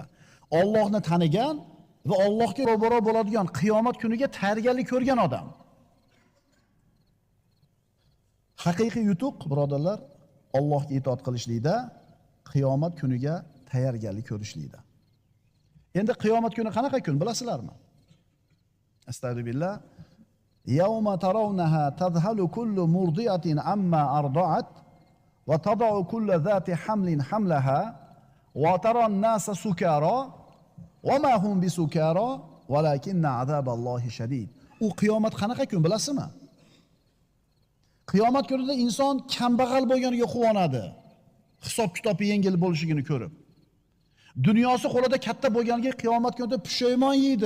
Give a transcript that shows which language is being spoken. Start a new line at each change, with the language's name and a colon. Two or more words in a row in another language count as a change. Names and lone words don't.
Uzbek: Allohni tanigan va Allohga ro'baro bo'ladigan qiyomat kuniga tayyorgarlik ko'rgan odam. Haqiqiy yutuq birodarlar, Allohga itoat qilishlikda, qiyomat kuniga tayyorgarlik ko'rishlikda. Endi qiyomat kuni qanaqa kun bilasizlarmi? Astagfirullah.
Arabic: يوم ترونها تذهل كل مرضعة عما أرضعت وتضع كل ذات حمل حملها وترى الناس سكارى وما هم بسكارى ولكن عذاب الله شديد.
Uzbek: U qiyomat qanaqa kun bilasizmi? Qiyomat kunida inson kambag'al bo'lganiga quvonadi. Hisob-kitobi yengil bo'lishini ko'rib. Dunyosi qo'lida katta bo'lganiga qiyomat kunida pushaymon yeydi.